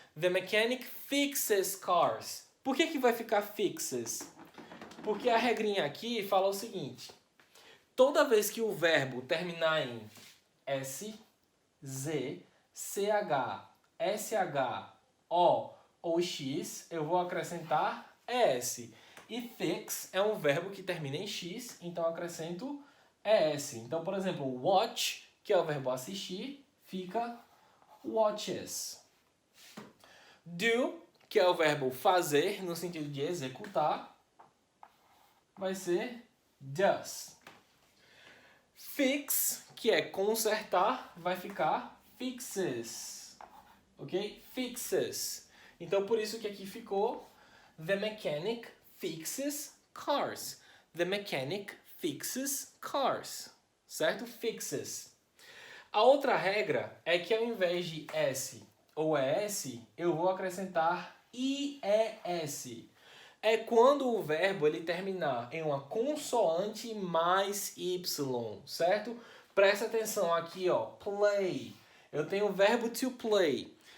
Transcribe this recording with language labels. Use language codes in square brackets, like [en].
[en] The mechanic fixes cars. [pt] Por que vai ficar fixes? Porque a regrinha aqui fala o seguinte. Toda vez que o verbo terminar em S, Z, CH, SH, O ou X, eu vou acrescentar ES. E fix é um verbo que termina em X, então eu acrescento ES. Então, por exemplo, watch, que é o verbo assistir, fica watches. Do, que é o verbo fazer, no sentido de executar, vai ser does. Fix, que é consertar, vai ficar fixes. Ok? Fixes. Então, por isso que aqui ficou [en] the mechanic fixes cars. The mechanic fixes cars. [pt] Certo? Fixes. A outra regra é que ao invés de S ou ES, eu vou acrescentar IES. É quando o verbo ele terminar em uma consoante mais Y, certo? Presta atenção aqui, ó, play. Eu tenho o verbo to play.